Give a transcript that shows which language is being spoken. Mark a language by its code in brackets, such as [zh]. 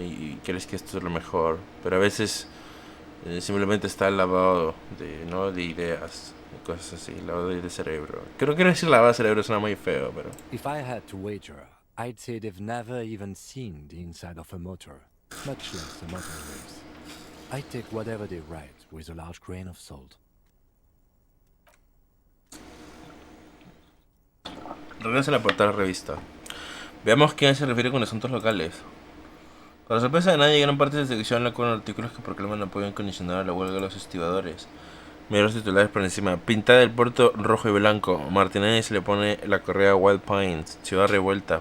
[es] Y crees que esto es lo mejor. Pero a veces simplemente está el lavado ¿no? de ideas, cosas así, lavado de cerebro. Creo que decir lavado de cerebro suena muy feo, pero... [en] If I had to wager, I'd say they've never even seen the inside of a motor, much less a motor race. I take whatever they write with a large grain of salt. [es] Regresa a la portada de la revista. Veamos quién se refiere con asuntos locales. Con la sorpresa de nadie, gran parte de esta sección la con artículos que proclaman apoyo incondicional a la huelga de los estibadores. Mira los titulares por encima. Pintada del puerto rojo y blanco. Martinez le pone la correa Wild Pines. Ciudad revuelta.